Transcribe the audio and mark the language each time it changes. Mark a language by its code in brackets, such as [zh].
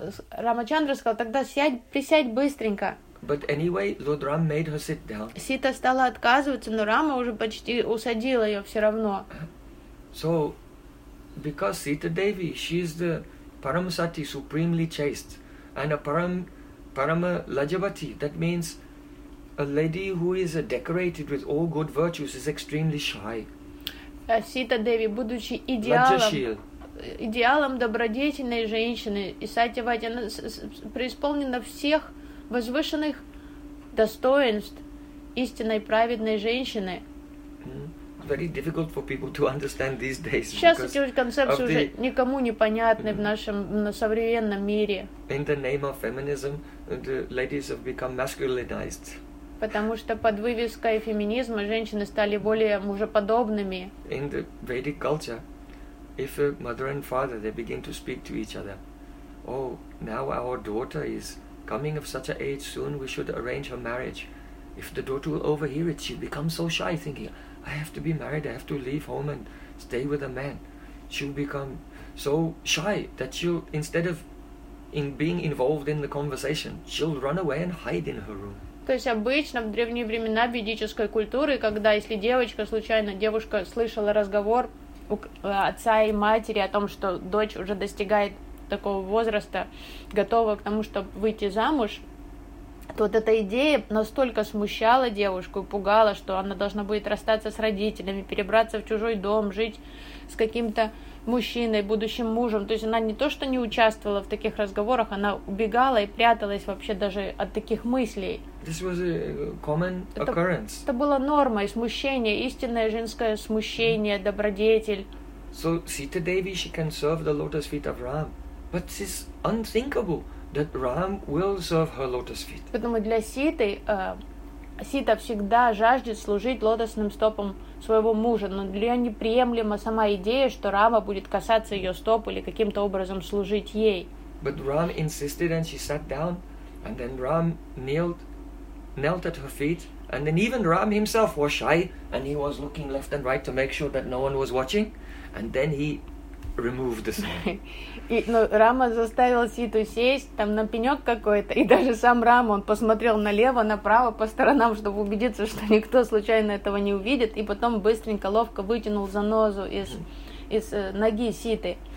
[ru] Рамачандра сказал, тогда присядь быстренько. [en] But anyway, Lord Ram made her sit down. [ru] Сита стала отказываться, но Рама уже почти усадила ее все равно. [en] So, because Sita Devi, she is the Paramasati, supremely chaste, and a Parama Lajavati, that means a lady who is decorated with all good virtues, is extremely shy. [ru] Сита Деви, будучи идеалом добродетельной женщины, и Сатьявати, она преисполнена всех возвышенных достоинств истинной праведной женщины. [en] Very difficult for people to understand these days. [ru] Сейчас эти концепции уже никому не понятны в нашем современном мире. [en] In the name of feminism, the ladies have become masculinized. [ru] Потому что под вывеской феминизма женщины стали более мужеподобными. [en] In the Vedic culture, if a mother and father they begin to speak to each other, now our daughter is coming of such an age, soon we should arrange her marriage. If the daughter will overhear it, she becomes so shy, thinking, I have to be married, I have to leave home and stay with a man. She will become so shy that she'll, instead of being involved in the conversation, she'll run away and hide in her room. [ru] То есть обычно в древние времена ведической культуры, когда если девушка слышала разговор у отца и матери о том, что дочь уже достигает такого возраста, готова к тому, чтобы выйти замуж, то вот эта идея настолько смущала девушку, пугала, что она должна будет расстаться с родителями, перебраться в чужой дом, жить с каким-то мужчиной, будущим мужем. То есть она не то, что не участвовала в таких разговорах, она убегала и пряталась вообще даже от таких мыслей. [en] This was a common occurrence. [ru] Это было нормой, смущение, истинное женское смущение, добродетель. [en] So Sita Devi, she can serve the lotus feet of Ram, but it's unthinkable that Ram will serve her lotus feet. [ru] Поэтому для Ситы Сита всегда жаждет служить лотосным стопам своего мужа, но для нее неприемлема сама идея, что Рама будет касаться ее стоп или каким-то образом служить ей. [en] But Ram insisted, and she sat down, and then Ram kneeled knelt at her feet, and then even Ram himself was shy, and he was looking left and right to make sure that no one was watching, and then he removed the sign. [ru] И Рама заставил Ситу сесть там на пенек какой-то, и даже сам Рама, он посмотрел налево, направо, по сторонам, чтобы убедиться, что никто случайно этого не увидит, и потом быстренько, ловко вытянул занозу из ноги Ситы.